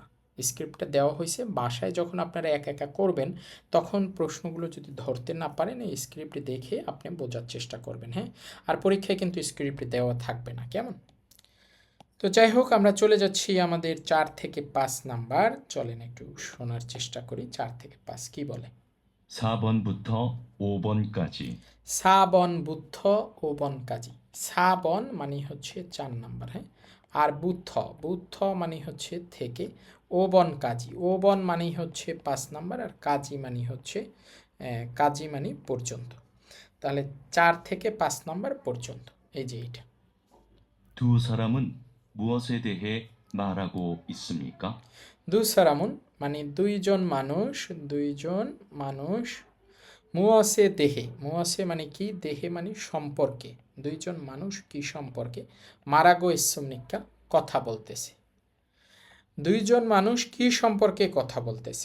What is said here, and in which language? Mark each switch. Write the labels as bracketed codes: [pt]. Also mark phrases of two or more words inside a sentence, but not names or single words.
[bn] স্ক্রিপ্টটা দেওয়া হয়েছে, বাসায় যখন আপনারা একা একা করবেন তখন প্রশ্নগুলো যদি ধরতে না পারেন এই স্ক্রিপ্ট দেখে আপনি বোঝার চেষ্টা করবেন। হ্যাঁ, আর পরীক্ষায় কিন্তু স্ক্রিপ্ট দেওয়া থাকবে না, কেমন? তো যাই হোক, আমরা চলে যাচ্ছি আমাদের 4 থেকে 5 নাম্বার। চলেন একটু শোনার চেষ্টা করি 4 থেকে 5 কি বলে। [ko] 4번부터 5번까지. 4번부터 5번까지. [bn] 4번 মানে হচ্ছে 4 নাম্বার। হ্যাঁ, আর বুদ্ধ, বুদ্ধ মানে হচ্ছে থেকে, [ko] 5번 까지, [bn] 5번 মানে হচ্ছে 5 নাম্বার, আর কাজী মানে হচ্ছে কাজী মানে পর্যন্ত। তাহলে 4 থেকে 5 নাম্বার পর্যন্ত, এই যে এটা। [ko] 두 사람은 무엇에 대해 말하고 있습니까? 두 사람은 [bn] মানে দুইজন মানুষ, দুইজন মানুষ, [ko] 무엇에 대해, [bn] মুয়াসে মানে কি, দেহে মানে সম্পর্কে, দুইজন মানুষ কি সম্পর্কে, [ko] 말하고 있습니까 [bn] কথা বলতেছে, দুইজন মানুষ কি সম্পর্কে কথা বলতেছে।